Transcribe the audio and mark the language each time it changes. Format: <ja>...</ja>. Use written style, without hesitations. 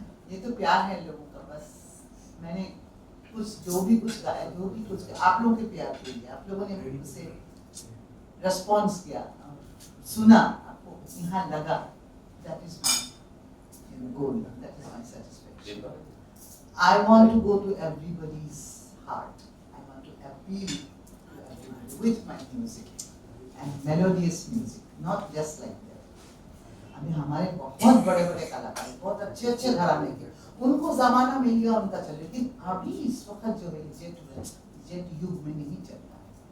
<hi>ये तो प्यार है लोगों का, बस मैंने कुछ जो भी कुछ गाया, जो भी कुछ आप लोगों के प्यार के लिए, आप लोगों ने उसे रेस्पॉन्स किया, सुना, आपको यहाँ लगा,</hi> <en>That is my goal, that is my satisfaction. I want to go to everybody's heart. I want to appeal to everybody with my music and melodious music, not just like that.</en> <hi>अभी हमारे बहुत बड़े बड़े कलाकार, बहुत अच्छे अच्छे घराने के, उनको जमाना मिल गया उनका चल, लेकिन अभी इस वक्त जो है जेट युग में नहीं चल रहा है।</hi>